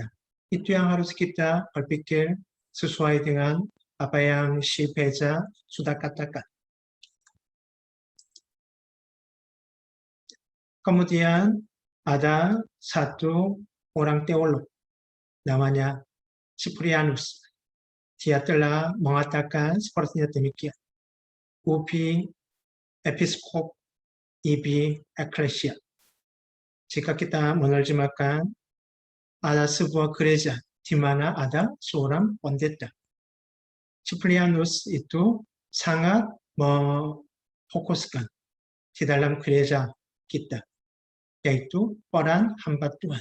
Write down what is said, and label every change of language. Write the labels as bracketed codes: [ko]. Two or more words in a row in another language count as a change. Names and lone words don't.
[id] Itu yang harus kita berpikir sesuai dengan apa yang si Beza sudah katakan. Kemudian ada satu orang teolog, namanya Cyprianus. Dia telah mengatakan sepertinya demikian. [la] Ubi episkop, ibi ecclesia. [id] Jika kita menerjemahkan, ada sebuah gereja di mana ada seorang pendeta. Cyprianus itu sangat memfokuskan di dalam gereja kita, yaitu peran hamba Tuhan.